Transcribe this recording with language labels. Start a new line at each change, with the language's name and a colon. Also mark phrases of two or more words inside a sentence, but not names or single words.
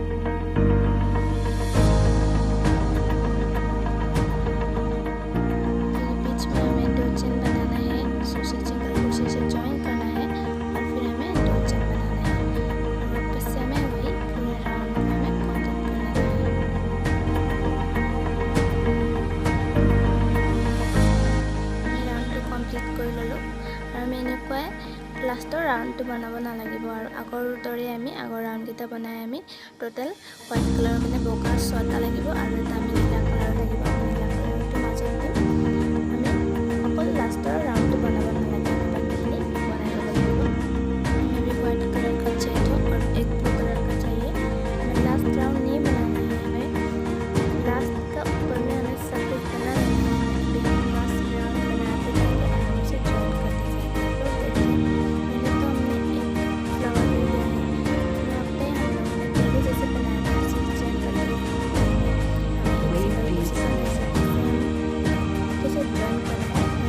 Hindi: बीच में हमें 2 चेन बनाना है, उसे
English: single crochet
Hindi: से जॉइन करना है और फिर हमें 2 चेन बनाना है और वापस से हमें वही पूरे राउंड में हमें कंप्लीट करना है। मैं राउंड कंप्लीट कर ललो और
Assamese: আমি এনেকুৱাই লাষ্টৰ ৰাউণ্ডটো বনাব নালাগিব আৰু আগৰ দৰে আমি আগৰ ৰাউণ্ডকেইটা বনাই আমি
English: total white colour
Assamese: মানে বগা 6টা লাগিব আৰু এটা আমি নীলা কালাৰ লাগিব। নীলা কালাৰটো মাজত দিম। আমি অকল লাষ্টৰ ৰাউণ্ডটো বনাব নালাগে, আমি বাকীখিনি বনাই ল'ব লাগিব।
Hindi: हमें भी
English: white colour
Hindi: का चाहिए था और एक
English: blue colour
Hindi: का चाहिए। हमें
English: last round
Hindi: नहीं बनाना है, हमें लास्ट का ऊपर में हमें सब कुछ बना लेना है।
English: last round
Hindi: बनाते जाएंगे और हम उसे जॉइन करते जाएंगे। तो देखिए पहले तो हमने एक फ्लावर ले लिया है, यहाँ पे हम लोग ने पहले जैसे बनाया था उसे चेन करके हमें जैसे जॉइन करना है।